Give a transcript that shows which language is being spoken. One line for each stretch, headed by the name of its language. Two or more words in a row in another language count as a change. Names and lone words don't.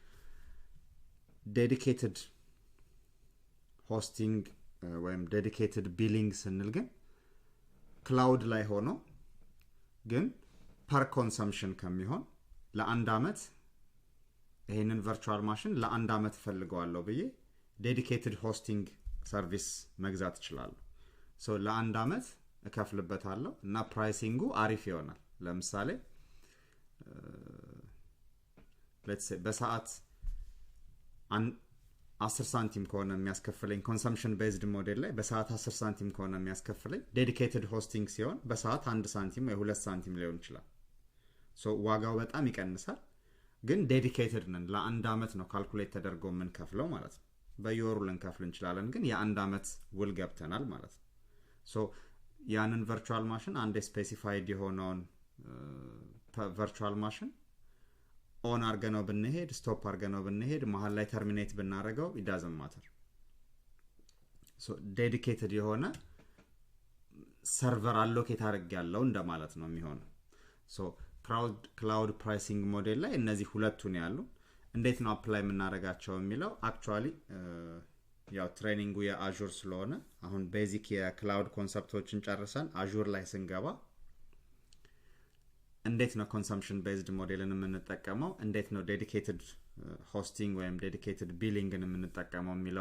English: dedicated hosting
Amharic: ወይም
English: dedicated billing
Amharic: ስንል ግን ክላውድ ላይ ሆኖ ግን
English: per consumption
Amharic: ከሚሆን ለአንድ አመት ይሄንን
English: virtual machine
Amharic: ለአንድ አመት ፈልገዋለሁ ብዬ
English: dedicated hosting service
Amharic: መግዛት እችላለሁ። ሶ ለአንድ አመት እከፍልበታለሁ እና ፕራይሲንጉ አሪፍ ይሆናል። ለምሳሌ
English: let's say
Amharic: በሰዓት 10 ሳንቲም ከሆነ የሚያስከፍለኝ
English: consumption based model
Amharic: ላይ በሰዓት 10 ሳንቲም ከሆነ የሚያስከፍለኝ
English: dedicated hosting
Amharic: ሲሆን በሰዓት 1 ሳንቲም ወይ 2 ሳንቲም ሊሆን ይችላል። ሶ ዋጋው በጣም ይቀንሳል። ግን ዴዲኬትድ ነን ለአንድ አመት ነው ካልኩሌት ተደርጎ ምን ከፍለው ማለት ነው። በየወሩ ልንከፍል እንችላለን ግን የአንድ አመት ውል ገብተናል ማለት ነው። ሶ ያንን
English: virtual machine
Amharic: አንድ ስፔሲፋይድ የሆነውን
English: virtual machine
Amharic: ኦን አርገነው ብንሄድ ስቶፕ አርገነው ብንሄድ መሃል ላይ ተርሚኔት ብናረገው
English: it doesn't matter. so dedicated
Amharic: የሆነ ሰርቨር አሎኬት አድርጌያለሁ እንደማለት ነው የሚሆነው።
English: so cloud pricing model
Amharic: ላይ እነዚህ ሁለቱን ያሉ እንዴት ነው አፕላይ የምናረጋቸው የሚለው actually ያው ትሬኒንጉ የአዙር ስለሆነ አሁን ቤዚክ የክላውድ ኮንሰፕቶችን ጨርሰን አዙር ላይ ስንገባ እንዴት ነው
English: consumption based model
Amharic: የምንጠቀመው እንዴት ነው
English: dedicated hosting
Amharic: ወይም
English: dedicated billing
Amharic: የምንጠቀመው የሚለው